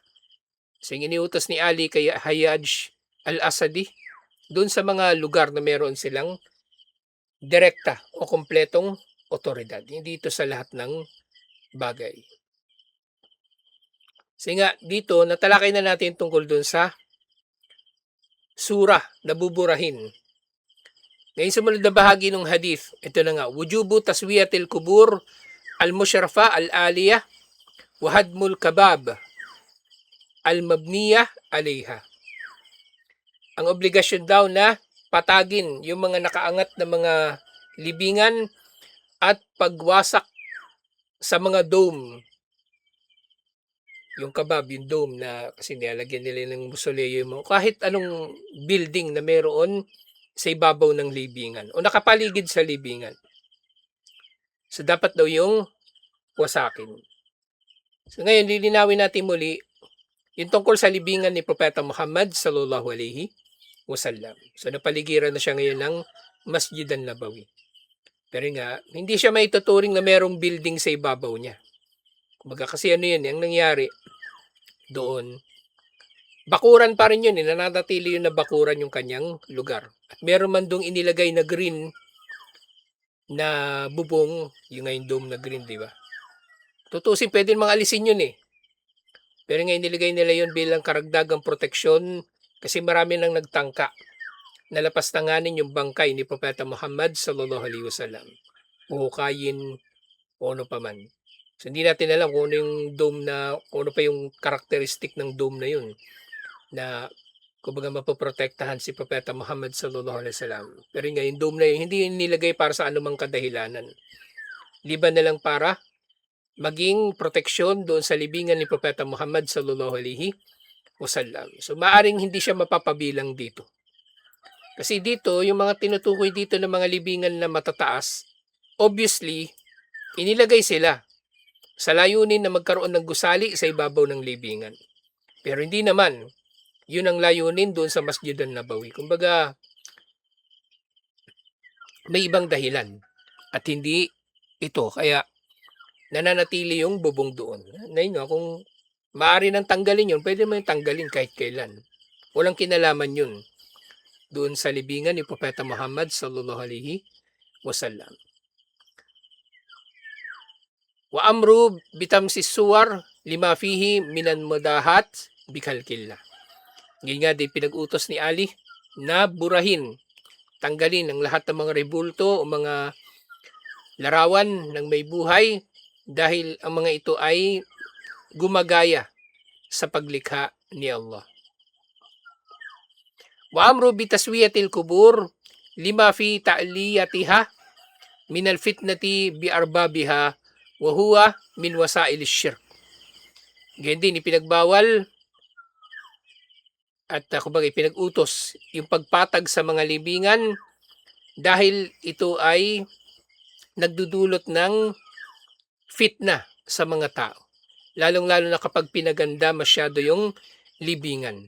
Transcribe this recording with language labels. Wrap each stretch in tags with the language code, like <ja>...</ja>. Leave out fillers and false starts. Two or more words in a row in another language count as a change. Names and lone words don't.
<tl>So yung iniutos ni Ali kay Hayyaj al-Asadi, doon sa mga lugar na meron silang direkta o kompletong otoridad. Hindi ito sa lahat ng bagay. So nga, dito natalakay na natin tungkol doon sa surah na buburahin. Ngayon sumunod na bahagi ng hadith, ito na nga,</tl> <ar>وجوب تسوية القبور المشرفة العالية و هدم القباب المبنية عليها.</ar> <tl>Ang obligasyon daw na patagin yung mga nakaangat na mga libingan at pagwasak sa mga dome. Yung kabab, yung dome na kasi nilalagyan nila ng musoleo mo. Kahit anong building na meron sa ibabaw ng libingan o nakapaligid sa libingan. So dapat daw yung wasakin. So ngayon, lilinawin natin muli yung tungkol sa libingan ni Propeta Muhammad</tl> <ar>صلى الله عليه وسلم.</ar> <tl>So napaligiran na siya ngayon ng Masjid an-Nabawi. Pero nga, hindi siya maituturing na merong building sa ibabaw niya. Kumbaga kasi ano yan, ang nangyari, doon. Bakuran pa rin yun, nananatili yun na bakuran yung kanyang lugar. At meron man doong inilagay na green na bubong, yung ngayon dome na green, di ba? Tutusin, pwede mga alisin yun eh. Pero ngayon nilagay nila yun bilang karagdagang proteksyon kasi marami nang nagtangka. Nalapastanganin yung bangkay ni Propeta Muhammad</tl> <ar>صلى الله عليه وسلم.</ar> <tl>Huhukayin o ano pa man. So hindi natin alam kung ano yung dome kung ano pa yung karakteristik ng dome na yun na kumbaga mapoprotektahan si Propeta Muhammad</tl> <ar>صلى الله عليه وسلم.</ar> <tl>Pero nga yung dome na yun, hindi yun nilagay para sa anumang kadahilanan. Liban na lang para maging proteksyon doon sa libingan ni Propeta Muhammad</tl> <ar>صلى الله عليه وسلم.</ar> <tl>So maaring hindi siya mapapabilang dito. Kasi dito, yung mga tinutukoy dito ng mga libingan na matataas, obviously, inilagay sila sa layunin na magkaroon ng gusali sa ibabaw ng libingan. Pero hindi naman, yun ang layunin doon sa Masjid an-Nabawi. Kumbaga, may ibang dahilan at hindi ito. Kaya nananatili yung bubong doon. Ngayon nga, kung maaari nang tanggalin yun, pwede mo yung tanggalin kahit kailan. Walang kinalaman yun doon sa libingan ni Propeta Muhammad</tl> <ar>صلى الله عليه وسلم. وأمره بطمس الصور لما فيه من المضاهاة بخلق الله.</ar> <tl>Ngayon nga din pinag-utos ni Ali na burahin, tanggalin ang lahat ng mga rebulto o mga larawan ng may buhay dahil ang mga ito ay gumagaya sa paglikha ni Allah.</tl> <ar>وأمره بتسوية القبور لما في تعليتها من الفتنة بأربابها وهو من وسائل الشرك.</ar> <tl>Ganyan din ipinagbawal at kumbaga ipinag-utos yung pagpatag sa mga libingan dahil ito ay nagdudulot ng fitna sa mga tao. Lalong-lalo na kapag pinaganda masyado yung libingan.</tl>